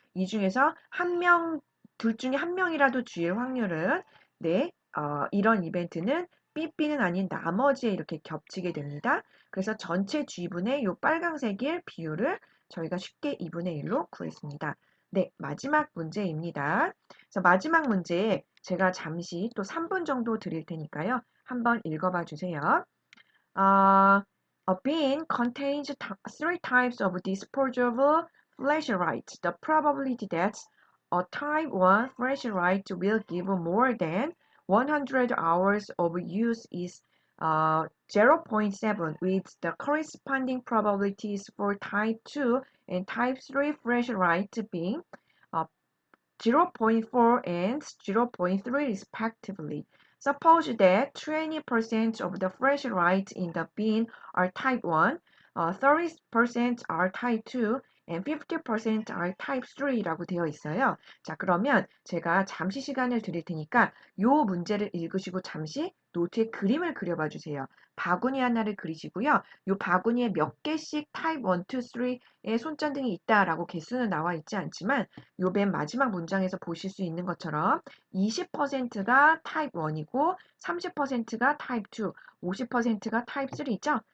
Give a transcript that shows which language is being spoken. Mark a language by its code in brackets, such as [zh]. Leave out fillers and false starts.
[ko] 이 중에서 둘 중에 한 명이라도 G일 확률은 네, 이런 이벤트는 BB는 아닌 나머지에 이렇게 겹치게 됩니다. 그래서 전체 G분의 이 빨강색의 비율을 저희가 쉽게 2분의 1로 구했습니다. 네, 마지막 문제입니다. 그래서 마지막 문제 제가 잠시 또 3분 정도 드릴 테니까요. 한번 읽어봐 주세요. [en] A bin contains three types of disposable flashlights. The probability that a type 1 flashlight will give more than 100 hours of use is 0.7, with the corresponding probabilities for type 2 and type 3 flashlight being uh, 0.4 and 0.3 respectively. Suppose that 20% of the flashlights in the bin are type 1, 30% are type 2, and 50% are type 3 [ko] 라고 되어 있어요. 자, 그러면 제가 잠시 시간을 드릴 테니까 이 문제를 읽으시고 잠시 노트에 그림을 그려봐 주세요. 바구니 하나를 그리시고요. 이 바구니에 몇 개씩 타입 1, 2, 3의 손전등이 있다라고 개수는 나와 있지 않지만 요 맨 마지막 문장에서 보실 수 있는 것처럼 20%가 타입 1이고 30%가 타입 2, 50%가 타입 3죠.